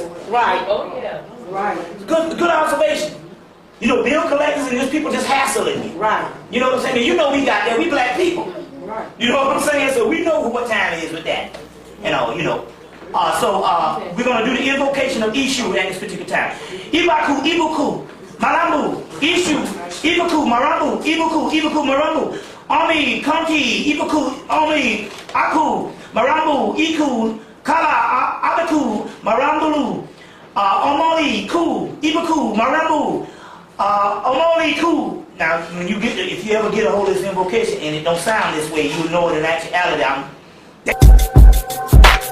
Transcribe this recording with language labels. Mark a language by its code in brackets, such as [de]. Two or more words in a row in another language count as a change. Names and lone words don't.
[en] Right. Oh, yeah. Right. Good observation. Bill collectors and just people just hassling me. Right. You know what I'm saying? And we got that. We black people. Right. You know what I'm saying? So we know what time it is with that. We're going to do the invocation of Ishu at this particular time. Ibaku, Ibuku, Marambu, Ishu, Ibuku, Marambu, Ibuku, Ibuku, Marambu. Ami, Kanki, Ibuku, Ami, Aku, Marambu, Iku, Kala, Abaku, Marambulu, Omoli, Ku, Ibuku, Marambu, Omoli, Ku. Now, if you ever get a hold of this invocation and it don't sound this way, you know it in actuality.